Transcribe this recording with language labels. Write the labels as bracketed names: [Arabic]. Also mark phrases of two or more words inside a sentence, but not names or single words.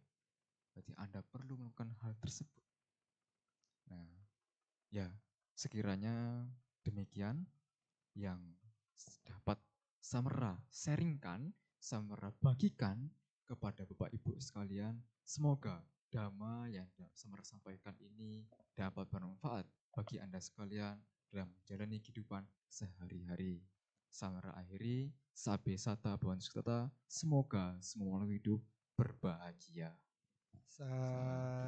[Indonesian] Berarti Anda perlu melakukan hal tersebut. Nah, ya sekiranya demikian yang dapat Samara sharingkan, Samara bagikan kepada Bapak Ibu sekalian. Semoga dhamma yang Samara sampaikan ini dapat bermanfaat bagi Anda sekalian dalam menjalani kehidupan sehari-hari. Samara akhiri, [Pali] sabe sata bhavan sukhita, [Indonesian] semoga semua makhluk hidup berbahagia.